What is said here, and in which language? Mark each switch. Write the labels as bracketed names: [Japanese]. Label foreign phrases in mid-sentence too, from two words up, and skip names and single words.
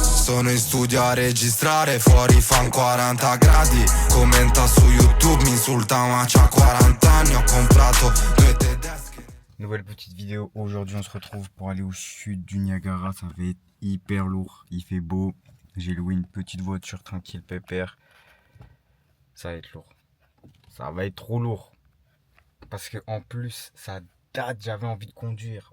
[Italian] Sono in studio a registrare, fuori fan 40 gradi. Commenta su YouTube, mi insulta ma c'ha 40 anni. Ho comprato due tedesche. [French] Nouvelle petite vidéo, aujourd'hui on se retrouve pour aller au sud du Niagara. Ça va être hyper lourd, il fait beau. J'ai loué une petite voiture tranquille, pépère. Ça va être lourd, ça va être trop lourd. Parce que en plus, ça date, j'avais envie de conduire.